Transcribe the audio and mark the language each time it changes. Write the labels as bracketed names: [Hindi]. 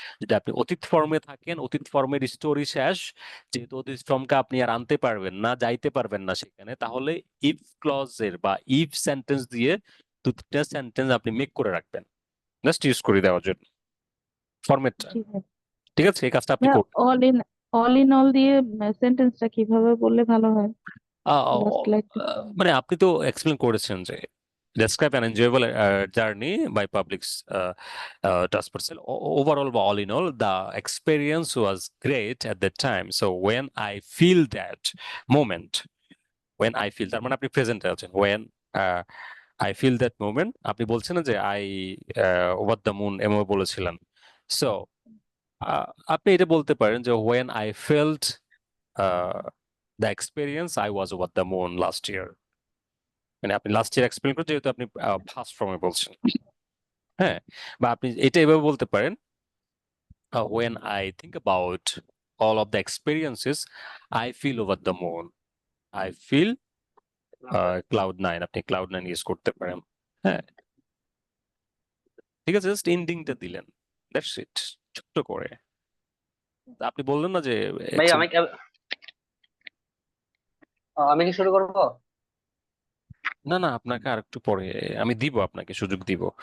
[Bangla] যদি আপনি অতীত ফর্মে থাকেন, অতীত ফর্মের স্টোরি শেষ, যেহেতু অতীত ফর্মকে আপনি আর আনতে পারবেন না, যাইতে পারবেন না সেখানে, তাহলে ইফ ক্লজের বা ইফ সেন্টেন্স দিয়ে 2-3টা সেন্টেন্স আপনি মেক করে রাখবেন, জাস্ট ইউজ করে দেওয়ার জন্য ফরম্যাটটা। জি ভাই। ঠিক আছে, এই কাজটা আপনি ভাইয়া, করবেন। অল ইন অল দিয়ে সেন্টেন্সটা কিভাবে বললে ভালো হয়? জাস্ট লাইক মানে আপনি তো এক্সপ্লেন করেছেন যে [English] describe an enjoyable journey by public transport. Overall, all in all, the experience was great at that time. So when I feel that moment, [Bangla] তার মানে আপনি প্রেজেন্টে আছেন, [English] when I feel that moment, [Bangla] আপনি বলছেন না যে [English] I over the moon [Bangla] এমন বলেছিলেন। সো আপনি এটা বলতে পারেন যে [English] when I felt the experience, I was over the moon last year. [Bangla] মানে আপনি লাস্ট ইয়ার এক্সপ্লেন করতে, যেহেতু আপনি ফার্স্ট ফর্মে বলছেন। হ্যাঁ, বা আপনি এটা এভাবে বলতে পারেন [English] when I think about all of the experiences, I feel over the moon, I feel cloud9। [Bangla] আপনি cloud9 ইউজ করতে পারেন। হ্যাঁ, ঠিক আছে, জাস্ট এন্ডিংটা দিলেন, দ্যাটস ইট, ছোট্ট করে। তা আপনি বললেন না যে ভাই আমি কি শুরু করবো? না না, আপনাকে আর একটু পরে আমি দিব, আপনাকে সুযোগ দিব।